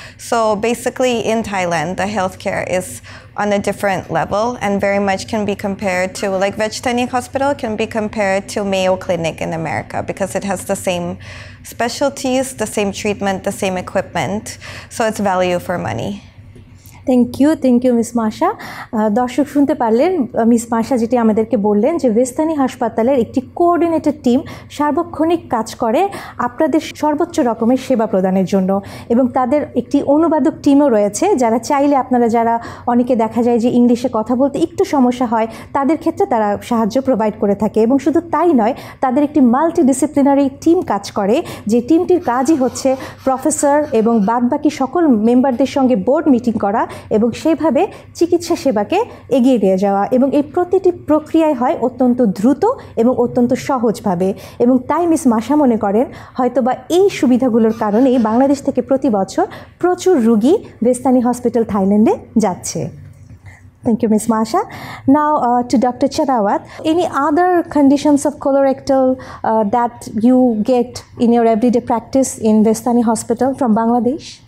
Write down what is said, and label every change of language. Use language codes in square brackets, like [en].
[en] So basically, in Thailand, the healthcare is on a different level and very much can be compared to, like Vejthani Hospital can be compared to Mayo Clinic in America because it has the same specialties, the same treatment, the same equipment. So it's value for money. Thank you miss Masha. [bn] দর্শক শুনতে পারলেন miss মাশা যেটি আমাদেরকে বললেন যে ভেস্তানি হাসপাতালের একটি কোঅর্ডিনেটেড টিম সার্বক্ষণিক কাজ করে আপনাদের সর্বোচ্চ রকমের সেবা প্রদানের জন্য, এবং তাদের একটি অনুবাদক টিমও রয়েছে যারা চাইলে আপনারা যারা অনেকে দেখা যায় যে ইংলিশে কথা বলতে একটু সমস্যা হয় তাদের ক্ষেত্রে তারা সাহায্য প্রোভাইড করে থাকে। এবং শুধু তাই নয়, তাদের একটি মাল্টিডিসিপ্লিনারি টিম কাজ করে, যে টিমটির কাজই হচ্ছে প্রফেসর এবং বাদবাকি সকল মেম্বারদের সঙ্গে বোর্ড মিটিং করা এবং সেইভাবে চিকিৎসা সেবাকে এগিয়ে নিয়ে যাওয়া, এবং এই প্রতিটি প্রক্রিয়ায় হয় অত্যন্ত দ্রুত এবং অত্যন্ত সহজভাবে। এবং তাই মিস মাশা মনে করেন হয়তোবা এই সুবিধাগুলোর কারণেই বাংলাদেশ থেকে প্রতি বছর প্রচুর রুগী ভেস্তানি হসপিটাল থাইল্যান্ডে যাচ্ছে। [en] Thank you, Ms. Masha. Now to Dr. Chanawat. Any other conditions of colorectal that you get in your everyday practice in Vejthani Hospital from Bangladesh?